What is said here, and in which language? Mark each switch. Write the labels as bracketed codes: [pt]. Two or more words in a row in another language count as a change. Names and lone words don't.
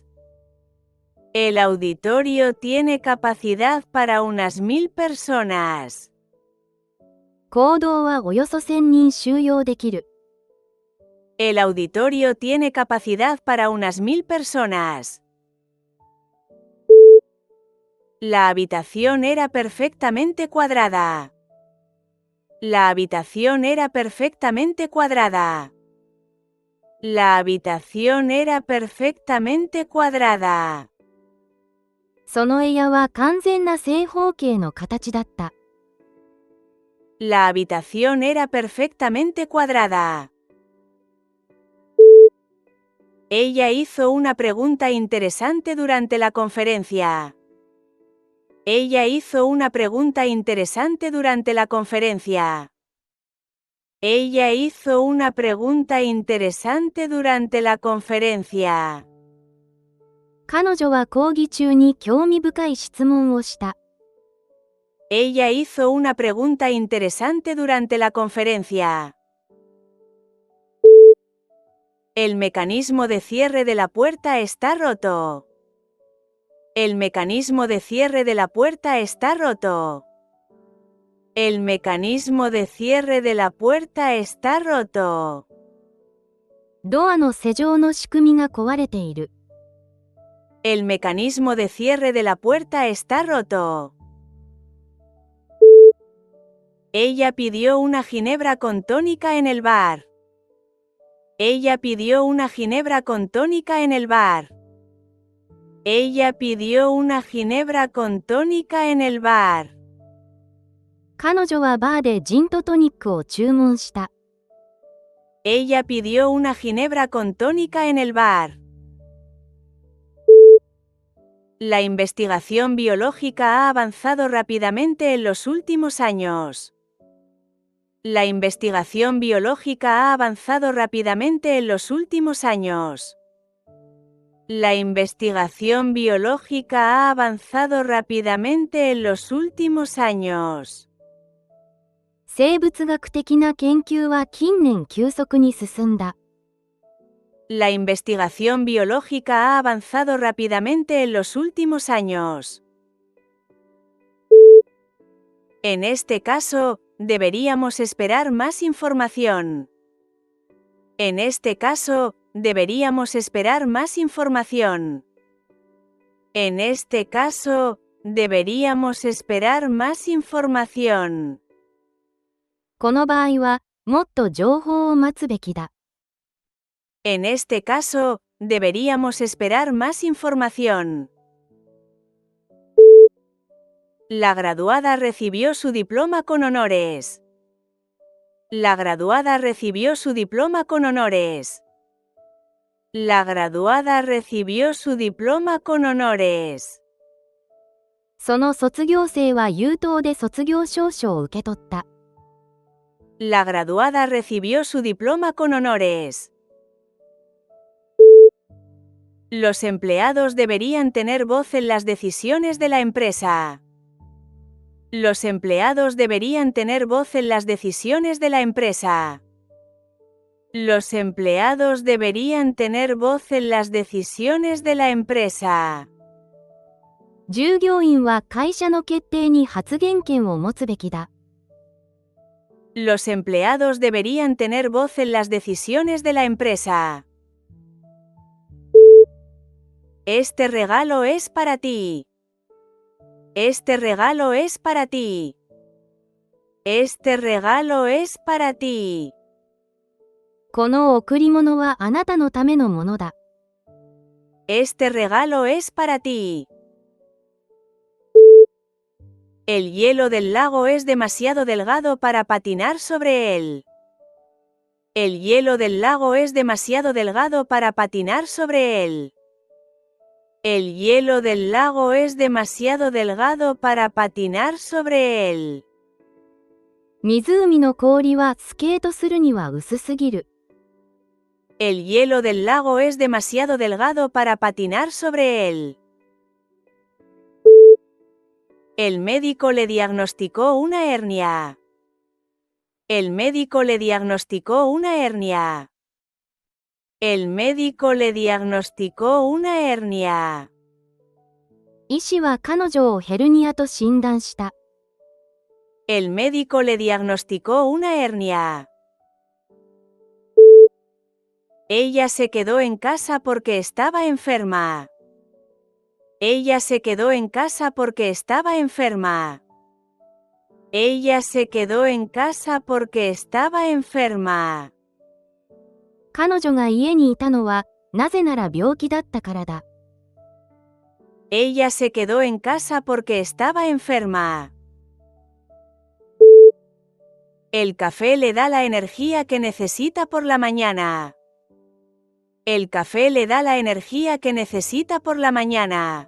[es] El auditorio tiene capacidad para unas 1000 personas. [ja] 講堂はおよそ1000人収容できる。 [es] El auditorio tiene capacidad para unas 1000 personas. La habitación era perfectamente cuadrada. La habitación era perfectamente cuadrada. La habitación era perfectamente cuadrada. [ja] その部屋は完全な正方形の形だった。 [es] La habitación era perfectamente cuadrada. Ella hizo una pregunta interesante durante la conferencia. Ella hizo una pregunta interesante durante la conferencia. Ella hizo una pregunta interesante durante la conferencia. [ja] 彼女は講義中に興味深い質問をした。 [es] Ella hizo una pregunta interesante durante la conferencia. El mecanismo de cierre de la puerta está roto. El mecanismo de cierre de la puerta está roto. El mecanismo de cierre de la puerta está roto. [ja] ドアの施錠の仕組みが壊れている。 [es] El mecanismo de cierre de la puerta está roto. Ella pidió una ginebra con tónica en el bar. Ella pidió una ginebra con tónica en el bar. Ella pidió una ginebra con tónica en el bar. [ja] 彼女はバーでジンとトニックを注文した。 [es] Ella pidió una ginebra con tónica en el bar. La investigación biológica ha avanzado rápidamente en los últimos años. La investigación biológica ha avanzado rápidamente en los últimos años. La investigación biológica ha avanzado rápidamente en los últimos años. [ja] 生物学的な研究は近年急速に進んだ。 [es] La investigación biológica ha avanzado rápidamente en los últimos años. En este caso, deberíamos esperar más información. En este caso, deberíamos esperar más información. En este caso, deberíamos esperar más información. [ja] この場合は、もっと情報を待つべきだ。 [es] En este caso, deberíamos esperar más información. La graduada recibió su diploma con honores. La graduada recibió su diploma con honores. La graduada recibió su diploma con honores. [ja] その卒業生は優等で卒業証書を受け取った。 [es] La graduada recibió su diploma con honores. Los empleados deberían tener voz en las decisiones de la empresa. Los empleados deberían tener voz en las decisiones de la empresa. Los empleados deberían tener voz en las decisiones de la empresa. [ja] 従業員は会社の決定に発言権を持つべきだ。 [es] Los empleados deberían tener voz en las decisiones de la empresa. Este regalo es para ti. Este regalo es para ti. Este regalo es para ti. [ja] この贈り物はあなたのためのものだ。 [es] Este regalo es para ti. El hielo del lago es demasiado delgado para patinar sobre él. El hielo del lago es demasiado delgado para patinar sobre él. El hielo del lago es demasiado delgado para patinar sobre él. [ja] 湖の氷はスケートするには薄すぎる。 [es] El hielo del lago es demasiado delgado para patinar sobre él. El médico le diagnosticó una hernia. El médico le diagnosticó una hernia. El médico le diagnosticó una hernia. [ja] 医師は彼女をヘルニアと診断した。 [es] El médico le diagnosticó una hernia. Ella se quedó en casa porque estaba enferma. Ella se quedó en casa porque estaba enferma. Ella se quedó en casa porque estaba enferma. [ja] 彼女が家にいたのは、なぜなら病気だったからだ。 [es] Ella se quedó en casa porque estaba enferma. El café le da la energía que necesita por la mañana. El café le da la energía que necesita por la mañana.